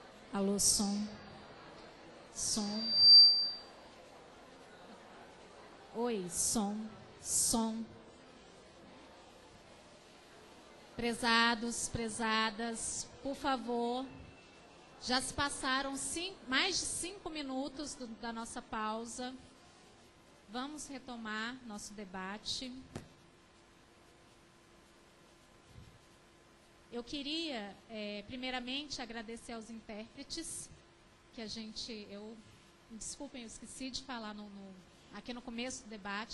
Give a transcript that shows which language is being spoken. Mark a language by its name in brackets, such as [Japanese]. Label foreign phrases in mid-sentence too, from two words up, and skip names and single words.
[Portuguese] Alô, som. Som. Oi, som. Som. Prezados, prezadas, por favor, já se passaram mais de 5 minutos da nossa pausa. Vamos retomar nosso debate. Eu queria, primeiramente, agradecer aos intérpretes, que desculpem, eu esqueci de falar aqui no começo do debate.